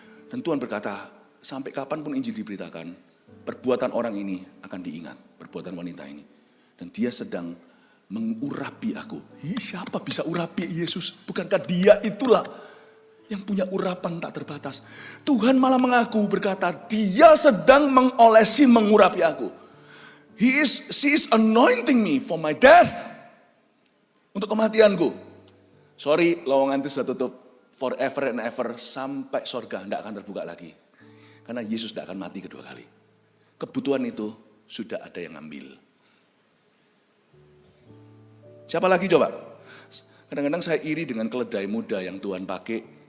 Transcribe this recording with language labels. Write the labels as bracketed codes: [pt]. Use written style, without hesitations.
[id] Dan Tuhan berkata, sampai kapanpun Injil diberitakan, perbuatan orang ini akan diingat. Perbuatan wanita ini. Dan dia sedang mengurapi aku. Siapa bisa urapi Yesus? Bukankah dia itulah yang punya urapan tak terbatas. Tuhan malah mengaku berkata, dia sedang mengolesi, mengurapi aku. [en] She is anointing me for my death. [id] Untuk kematianku. Sorry, lowongan itu sudah tutup. [en] Forever and ever, [id] sampai sorga tidak akan terbuka lagi. Karena Yesus tidak akan mati kedua kali. Kebutuhan itu sudah ada yang ambil. Siapa lagi coba? Kadang-kadang saya iri dengan keledai muda yang Tuhan pakai.